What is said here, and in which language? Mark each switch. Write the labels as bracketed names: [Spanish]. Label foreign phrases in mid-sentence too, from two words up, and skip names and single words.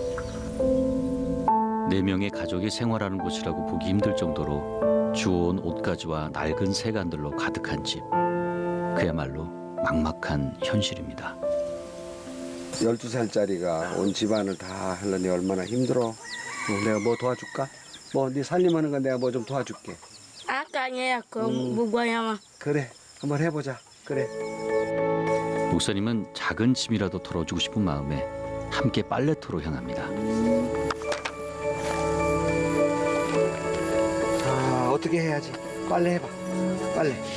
[Korean] 4명의 가족이 생활하는 곳이라고 보기 힘들 정도로 주워온 옷가지와 낡은 세간들로 가득한 집. 그야말로 막막한 현실입니다. 12살짜리가 온 집안을 다 하려니 얼마나 힘들어. 내가 뭐 도와줄까? 네 살림하는 건 내가 뭐 좀 도와줄게. Akanya ko bugwanya 그래, 한번 해보자. 그래. 목사님은 작은 짐이라도 덜어주고 싶은 마음에 함께 빨래터로 향합니다. 어떻게 해야지? 빨래 해봐. 빨래.